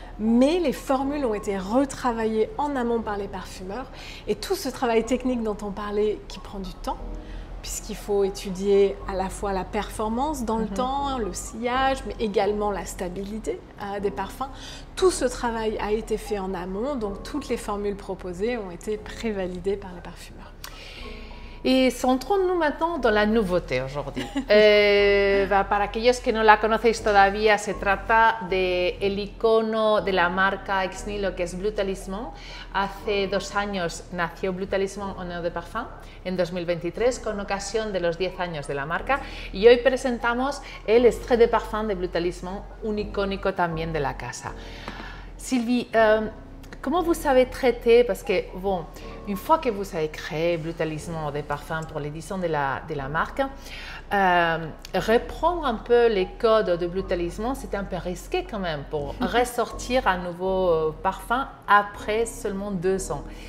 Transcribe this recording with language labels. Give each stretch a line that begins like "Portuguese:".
French: Mais les formules ont été retravaillées en amont par les parfumeurs et tout ce travail technique dont on parlait qui prend du temps, puisqu'il faut étudier à la fois la performance dans le temps, le sillage, mais également la stabilité des parfums. Tout ce travail a été fait en amont, donc toutes les formules proposées ont été prévalidées par les parfumeurs.
Spanish: Y centrándonos
French: maintenant dans la nouveauté aujourd'hui.
Spanish: Para aquellos que no la conocéis todavía, se trata del icono de la marca Ex Nihilo, que es Bleu Talisman. Hace 2 años nació Bleu Talisman en Eau de Parfum, en 2023, con ocasión de los 10 años de la marca. Y hoy presentamos el extrait de parfum de Bleu Talisman, un icónico también de la casa.
French: Sylvie, comment vous avez traité, parce que bon, une fois que vous avez créé Bleu Talisman des parfums pour l'édition de la marque, reprendre un peu les codes de Bleu Talisman, c'était un peu risqué quand même pour ressortir un nouveau parfum après seulement 2 ans.